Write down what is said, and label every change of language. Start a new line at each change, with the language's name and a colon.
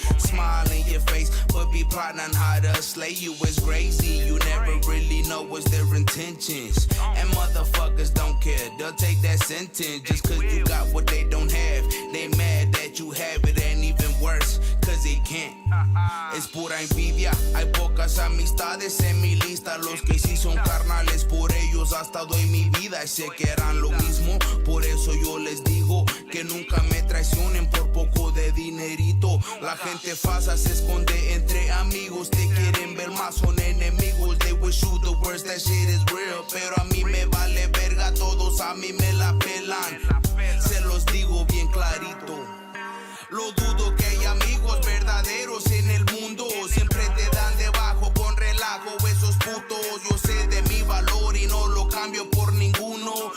English: Smile in your face, but be plotting on how to slay you. It's crazy, you never really know what's their intentions. And motherfuckers don't care, they'll take that sentence. Just cause you got what they don't have, they mad that you have it, and even worse, cause they can't.
Spanish: Es pura envidia, hay pocas amistades en mi lista. Los que sí son carnales, por ellos hasta doy mi vida. Y sé que harán lo mismo, por eso yo les digo que nunca me traicionen por poco de dinerito. La gente falsa se esconde entre amigos, te quieren ver más, son enemigos.
English: They wish you the worst, that shit is real.
Spanish: Pero a mí me vale verga, todos a mí me la pelan. Se los digo bien clarito. Lo dudo que hay amigos verdaderos en el mundo. Siempre te dan debajo con relajo esos putos. Yo sé de mi valor y no lo cambio por ninguno.